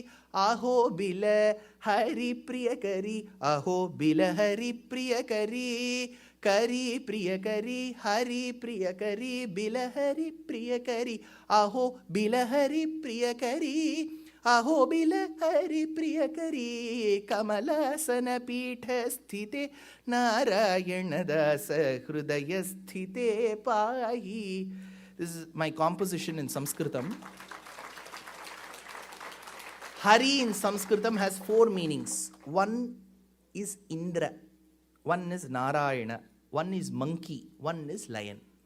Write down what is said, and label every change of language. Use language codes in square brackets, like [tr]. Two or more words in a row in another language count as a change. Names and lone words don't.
[sa] aho bilahari priyakari aho bilahari priyakari Kari priyakari, hari priyakari, bilahari priyakari, aho bilahari priyakari, aho bilahari priyakari, kamalasana pitha sthite, narayana dasa hrudaya sthite pahi. [en] This is my composition in Sanskritam. Hari in Sanskritam has 4 meanings. One is Indra. One is Narayana, one is monkey, one is lion.